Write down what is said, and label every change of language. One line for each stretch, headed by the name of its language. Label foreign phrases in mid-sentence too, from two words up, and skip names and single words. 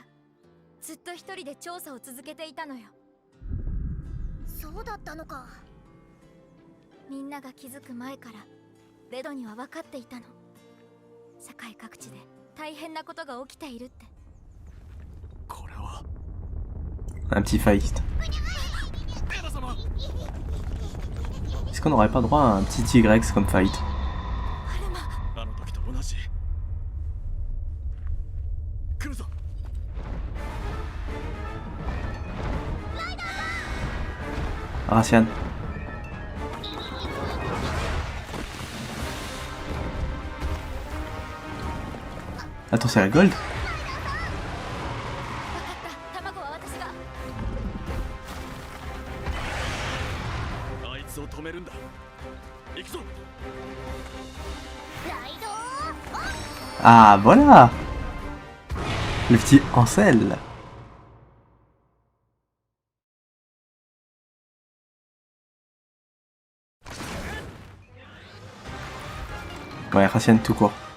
Japanese: ずっと一人で調査を続けていたのよ。そうだったのか。みんなが気づく前からレドには分かっていたの。世界各地で大変なことが起きているって。これは
French: Un petit fight. Est-ce qu'on n'aurait pas droit à un petit T-Rex comme fight?
Japanese: あの時と同じ。来るぞ。
French: Racian. Attends, c'est la Gold?
Japanese: 卵は私が。あいつを止めるんだ。行くぞ。ライド
French: Ah, voilà! Le petit Ansel. Ouais, Racian tout court.